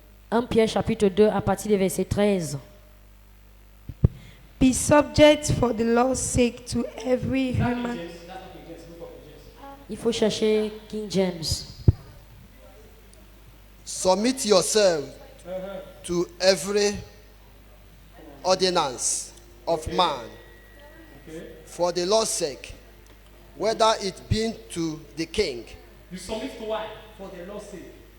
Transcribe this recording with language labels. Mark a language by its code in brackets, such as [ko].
[fr] 1 Pierre chapitre 2 à partir du verset 13. [en] Be subject for the Lord's sake to every human. [fr] Il faut chercher King James. [en] Submit yourself to every ordinance of man for the Lord's sake, whether it be to the king. You submit to what? For the Lord's sake.